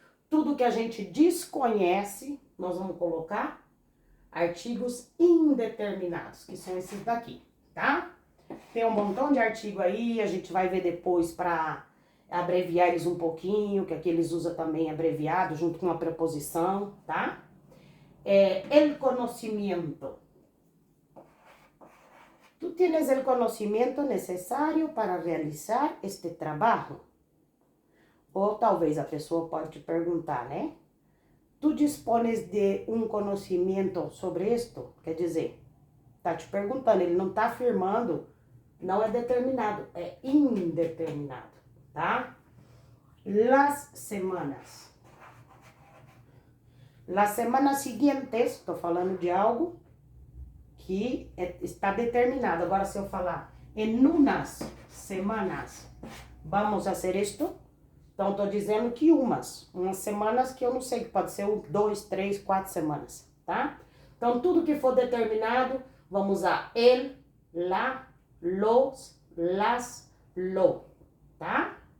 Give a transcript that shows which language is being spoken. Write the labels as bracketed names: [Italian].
[Portuguese] Tudo que a gente desconhece, nós vamos colocar artigos indeterminados, que são esses daqui, tá? Tem um montão de artigo aí, a gente vai ver depois para abreviar eles um pouquinho, que aqui eles usam também abreviado, junto com uma preposição, tá? [Spanish] El conocimiento. ¿Tú tienes el conocimiento necesario para realizar este trabajo? [Portuguese] Ou talvez a pessoa pode te perguntar, né? [Spanish] Tu dispones de [Portuguese] um conhecimento sobre isto? Quer dizer, tá te perguntando, ele não tá afirmando, não é determinado, é indeterminado, tá? [Spanish] Las semanas. Las semanas siguientes, [Portuguese] tô falando de algo que está determinado. Agora, se eu falar [Spanish] en unas semanas [Portuguese] vamos fazer isto, então tô dizendo que umas semanas que eu não sei, que pode ser 2, 3, 4 semanas, tá? Então, tudo que for determinado, vamos usar el, la, los, las, lo, tá?